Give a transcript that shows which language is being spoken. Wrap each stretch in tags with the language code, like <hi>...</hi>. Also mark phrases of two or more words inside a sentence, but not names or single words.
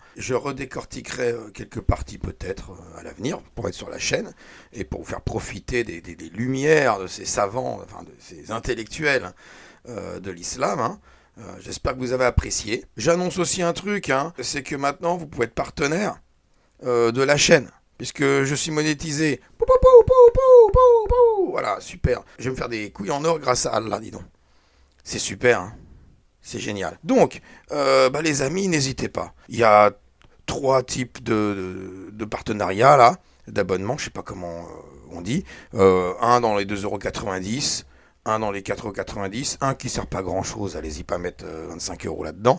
<fr>Je redécortiquerai quelques parties peut-être à l'avenir pour être sur la chaîne et pour vous faire profiter des lumières de ces savants, enfin de ces intellectuels de l'islam, hein. J'espère que vous avez apprécié. J'annonce aussi un truc, hein, c'est que maintenant vous pouvez être partenaire de la chaîne, puisque je suis monétisé. Pou, pou, pou, pou, pou, pou, pou. Voilà, super. Je vais me faire des couilles en or grâce à Allah, dis donc. C'est super, hein. C'est génial. Donc, les amis, n'hésitez pas. Il y a 3 types de partenariats, là, d'abonnement, je sais pas comment on dit. Un dans les 2,90 €, un dans les 4,90 €, un qui sert pas grand chose, allez-y pas mettre 25 € là-dedans.</fr>